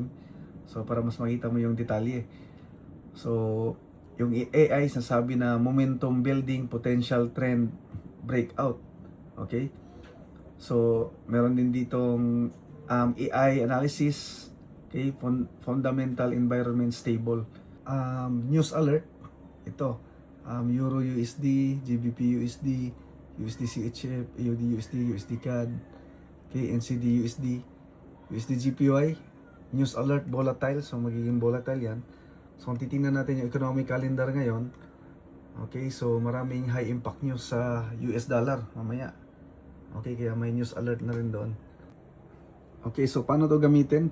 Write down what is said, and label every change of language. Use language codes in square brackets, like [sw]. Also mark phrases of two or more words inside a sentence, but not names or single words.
[tl] So para mas makita mo yung detalye. So yung AI sasabi na [en] momentum building, potential trend breakout. [tl] Okay? So meron din ditong [en] AI analysis, [tl] okay, [en] fundamental environment stable. News alert [tl] ito. Euro USD, GBP USD, USD CHF, AUD USD, USD CAD, okay, NCD USD, USD GPY, [en] news alert volatile, [tl] so magiging volatile yan. So kung titingnan natin yung [en] economic calendar [tl] ngayon, okay, so maraming [en] high impact news [tl] sa [en] US dollar [tl] mamaya. Okay, kaya may [en] news alert [tl] na rin doon. Okay, so paano to gamitin?